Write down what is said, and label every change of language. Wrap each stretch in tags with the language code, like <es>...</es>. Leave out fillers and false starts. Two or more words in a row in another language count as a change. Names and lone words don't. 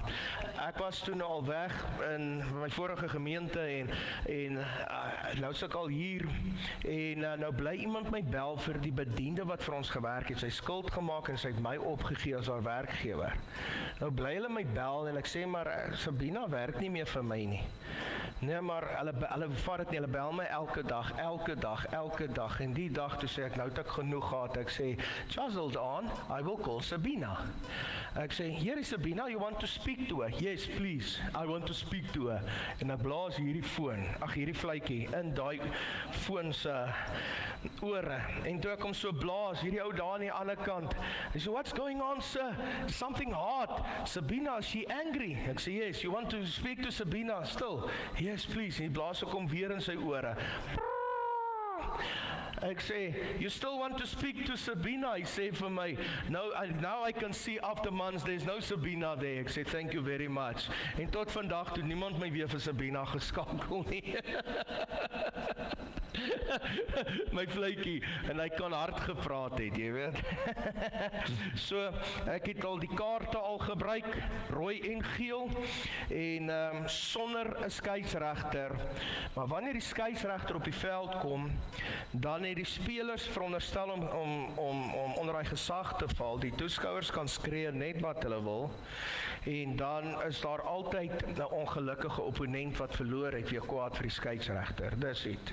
<af>Ek was toe nou al weg in my vorige gemeente en nou is ek al hier en nou bly iemand my bel vir die bediende wat vir ons gewerk het. Sy skuld gemaak en sy het my opgegee as haar werkgewer. Nou bly hulle my bel en ek sê maar Sabina werk nie meer vir my nie. Nee, maar hulle vat dit nie, hulle bel my elke dag en die dag toe sê ek, nou het ek genoeg gehad, ek sê,</af> <en>just hold on, I will call Sabina.</en> <af>Ek sê,</af> <en>here is Sabina, you want to speak to her? Yes, please, I want to speak to her.</en> <af>En ek blaas hierdie vletjie in daai foon se ore, en toe ek hom so blaas, hierdie ou daar aan die ander kant, hy sê,</af> <en>what's going on, sir? Something hard. Sabina, is she angry?</en> <af>Ek sê,</af> <en>yes, you want to speak to Sabina still? Yes, please.</en> <af>En die blaas ek hom weer in sy ore. Ek sê,</af> <en>you still want to speak to Sabina?</en> <af>Hy sê vir my,</af> <en>now I can see after months, there's no Sabina there.</en> <af>Ek sê,</af> <en>thank you very much.</en> <af>En tot vandag toe niemand my weer vir Sabina geskakel nie. My vletjie, en hy kan hard gepraat het, jy weet. So, ek het al die kaarte al gebruik, rooi en geel, en sonder 'n skeieregter, maar wanneer die skeieregter op die veld kom, dan het die spelers veronderstel om onder hy gesag te val, die toeskouers kan skree net wat hulle wil, en dan is daar altyd 'n ongelukkige opponent wat verloor het, weer kwaad vir die skeieregter, dis dit.</af>